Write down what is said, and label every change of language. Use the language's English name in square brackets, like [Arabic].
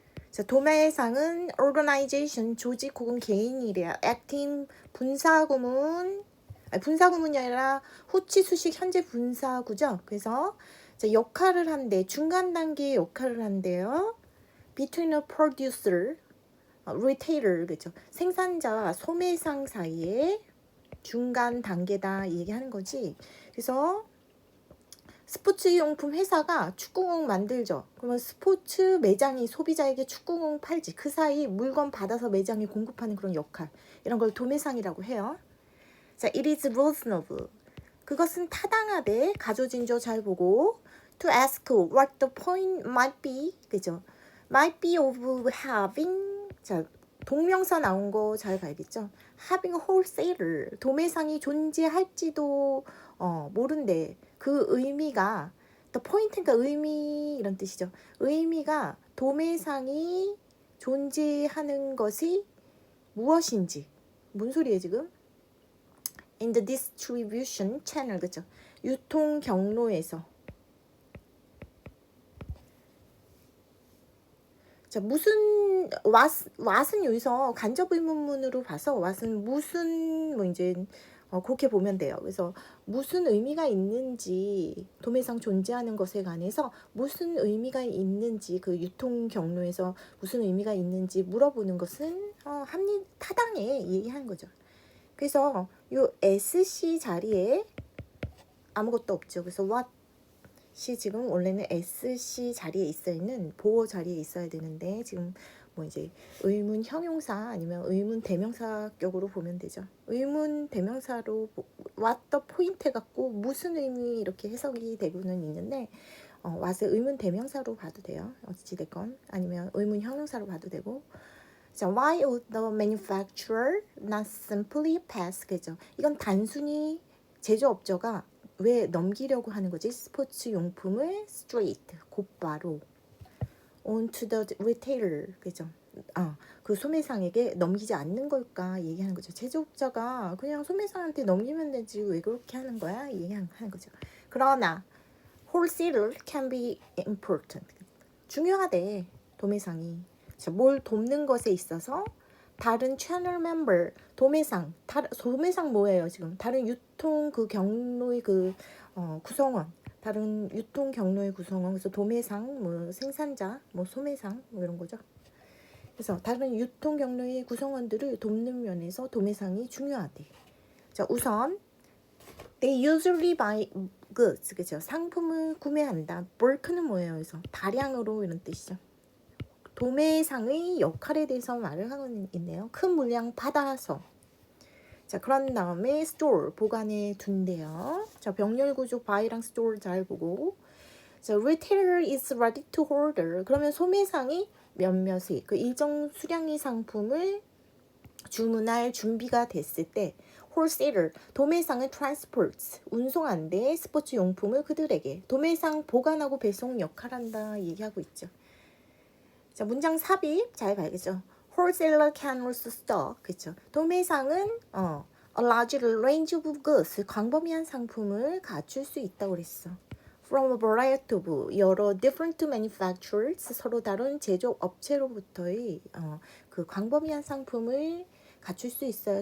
[Korean] 자, 도매상은 organization, 조직 혹은 개인이래요. acting, 분사구문. 아니, 분사구문이 아니라 후치, 수식, 현재 분사구죠. 그래서 자, 역할을 한대. 중간 단계의 역할을 한대요. [English] between a producer, retailer, 그죠? [Korean] 생산자와 소매상 사이에 중간 단계다 얘기하는 거지. 그래서 스포츠용품 회사가 축구공 만들죠. 그러면 스포츠 매장이 소비자에게 축구공 팔지. 그 사이 물건 받아서 매장에 공급하는 그런 역할. 이런 걸 도매상이라고 해요. [English] 자, it is reasonable. [Korean] 그것은 타당하되 가조진조 잘 보고 [English] to ask what the point might be. 그죠? might be of having. [Korean] 자, 동명사 나온 거 잘 봐야겠죠. [English] having a wholesaler. [Korean] 도매상이 존재할지도 모른대. 그 의미가 the point, 그러니까 의미 이런 뜻이죠. 의미가 도매상이 존재하는 것이 무엇인지. 뭔 소리예요 지금? [English] in the distribution channel, 그죠? [Korean] 유통 경로에서. 자, 무슨 what은 여기서 간접 의문문으로 봐서 what은 무슨 뭐 이제 그렇게 보면 돼요. 그래서 무슨 의미가 있는지 도매상 존재하는 것에 관해서 무슨 의미가 있는지 그 유통 경로에서 무슨 의미가 있는지 물어보는 것은 타당해 얘기하는 거죠. 그래서 요 SC 자리에 아무것도 없죠. 그래서 what이 지금 원래는 SC 자리에 있어 있는 보호 자리에 있어야 되는데 지금 뭐 이제 의문 형용사 아니면 의문 대명사격으로 보면 되죠. 의문 대명사로 what the point 해갖고 무슨 의미 이렇게 해석이 되고는 있는데 what을 의문 대명사로 봐도 돼요. 어찌됐건 아니면 의문 형용사로 봐도 되고. [English] 자, why would the manufacturer not simply pass? [Korean] 그죠? 이건 단순히 제조업자가 왜 넘기려고 하는 거지? 스포츠 용품을 straight, 곧바로 [English] on to the retailer, [Korean] 그죠? 그 소매상에게 넘기지 않는 걸까 얘기하는 거죠. 제조업자가 그냥 소매상한테 넘기면 되지 왜 그렇게 하는 거야? 얘기하는 거죠. [English] 그러나 wholesaler can be important. [Korean] 중요하대, 도매상이. 자, 뭘 돕는 것에 있어서 다른 채널 멤버, 도매상 뭐예요 지금? 다른 유통 그 경로의 그 구성원, 다른 유통 경로의 구성원. 그래서 도매상, 뭐 생산자, 뭐 소매상, 뭐 이런 거죠. 그래서 다른 유통 경로의 구성원들을 돕는 면에서 도매상이 중요하대. 자, 우선 [English] they usually buy goods, [Korean] 그죠? 상품을 구매한다. bulk는 뭐예요? 그래서 다량으로 이런 뜻이죠. 도매상의 역할에 대해서 말을 하고 있네요. 큰 물량 받아서. 자, 그런 다음에 store, 보관해 둔대요. 자, 병렬 구조 buy랑 store 잘 보고. [English] 자, retailer is ready to order. [Korean] 그러면 소매상이 몇몇의 그 일정 수량의 상품을 주문할 준비가 됐을 때 wholesaler, 도매상은 transports, 운송한대 스포츠 용품을 그들에게. 도매상 보관하고 배송 역할한다 얘기하고 있죠. 자, 문장 삽입 잘 봐야겠죠. [English] wholesaler can also stock, 그렇죠. [Korean] 도매상은 [English] a large range of goods, [Korean] 광범위한 상품을 갖출 수 있다고 그랬어. [English] from a variety of, [Korean] 여러 [English] different manufacturers, [Korean] 서로 다른 제조업 업체로부터의 그 광범위한 상품을 갖출 수 있어요.